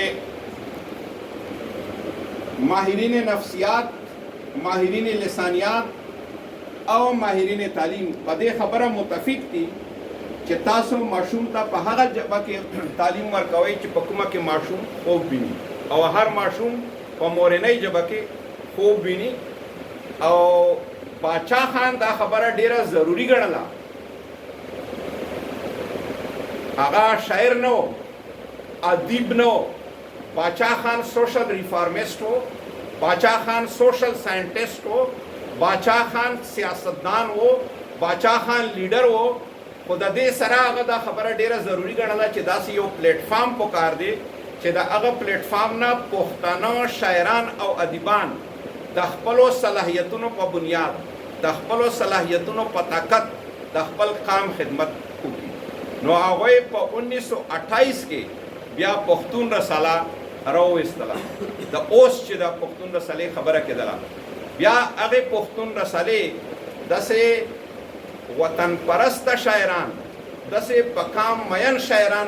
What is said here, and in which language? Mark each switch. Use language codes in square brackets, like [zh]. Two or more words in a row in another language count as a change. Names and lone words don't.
[ps] ماهرین نفسیات ماهرین لسانیات او ماهرین تعلیم په دې خبره متفق دي چې تاسو ماشوم ته په هغه ژبه کې تعلیم ورکوئ چې په کومه کې ماشوم خوب ویني او هر ماشوم په مورنۍ ژبه کې خوب ویني او باچا خان دا خبره ډیره ضروری ګڼله هغه شاعر نه و ادیب نو باچا خان [en] social reformist [ps] ہو باچا خان [en] social scientist [ps] ہو باچا خان سیاستدان ہو باچا خان لیډر ہو خو د دې سره هغه دا خبره ډیره ضروری ګڼله چې داسې یو پلیټ فارم پکار دی چې د هغه پلیټ فارم نه پښتانه شاعران او ادیبان د خپلو صلاحیتونو په بنیاد د خپلو صلاحیتونو په طاقت د خپل قام خدمت وکړي نو هغوی په 1928 کې بیا پښتون رساله راوویستله د اوس چې د پښتون رسالې خبره کېدله بیا هغې پښتون رسالې داسې وطن پرست شاعران داسې په کام مین شاعران